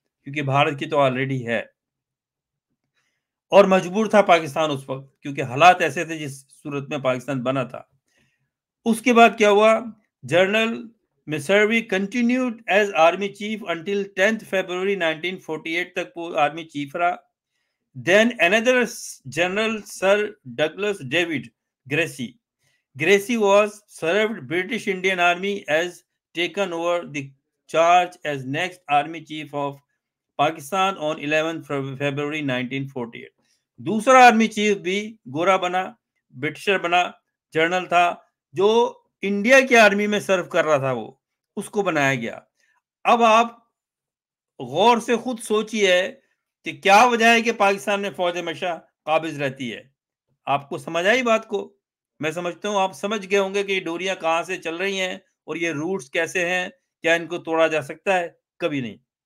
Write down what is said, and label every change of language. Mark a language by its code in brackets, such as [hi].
[ur] کیونکہ بھارت کی تو آلریڈی ہے، اور مجبور تھا پاکستان اس وقت، کیونکہ حالات ایسے تھے جس صورت میں پاکستان بنا تھا۔ اس کے بعد کیا ہوا؟ [en] general Messervy continued as army chief until 10 February 1948 [ur] تک وہ آرمی چیف رہا۔ [en] Then another general, Sir Douglas David Gracey. Gracey was served British Indian Army as taken over the charge as next Army Chief of Pakistan on 11 February 1948. [ur] دوسرا army chief بھی گورا بنا، برٹشر بنا، general تھا، جو India کی army میں سرو کر رہا تھا، وہ اس کو بنایا گیا۔ اب آپ غور سے خود سوچئے کہ کیا وجہ ہے کہ پاکستان میں فوج ہمیشہ قابض رہتی ہے۔ آپ کو سمجھ آئی بات کو؟ میں سمجھتا ہوں آپ سمجھ گئے ہوں گے کہ یہ ڈوریاں کہاں سے چل رہی ہیں اور یہ روٹس کیسے ہیں، کیا ان کو توڑا جا سکتا ہے؟ کبھی نہیں۔